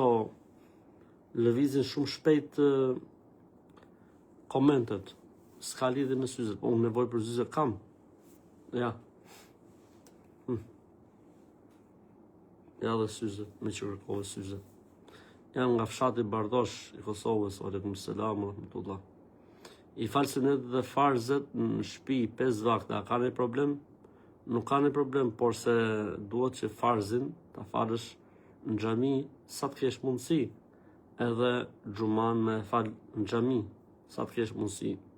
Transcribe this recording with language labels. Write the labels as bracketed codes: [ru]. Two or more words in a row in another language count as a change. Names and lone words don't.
[sq] Lëvizin shumë shpejt komentet. S'ka lidhje me syze, po unë nevojë për syze kam. Ja. Ja dhe syze, me që kërkove syze. Jam nga fshati Bardosh i Kosovës, [ar] عليكم السلام ورحمة الله. [sq] I falë sunet dhe farzet në shtëpi 5 vakte, a ka një problem? Nuk ka një problem, por se duhet që farzin ta falësh në xhami sa të kesh mundësi, edhe xhuman me fal në xhami sa të kesh mundësi.